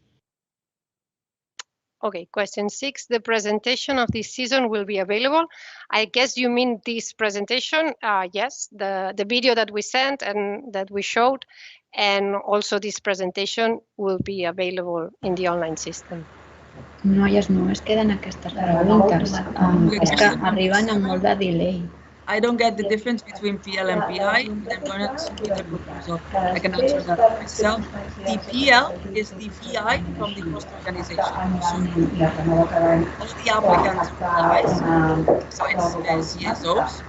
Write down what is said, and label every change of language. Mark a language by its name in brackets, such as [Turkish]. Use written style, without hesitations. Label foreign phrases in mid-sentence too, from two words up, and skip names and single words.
[English] Okay, question 6, the presentation of this season will be available. I guess you mean this presentation, yes, the video that we sent and that we showed, and also this presentation will be available in the online system. [Catalan] No, es queden aquestes preguntes. És que arriben amb molt de delay. [English] I don't get the difference between PL and PI. I'm going to submit the proposal. I can answer that myself. The PL is the PI from the host organization. So all the applicants are PIs, besides CSOs.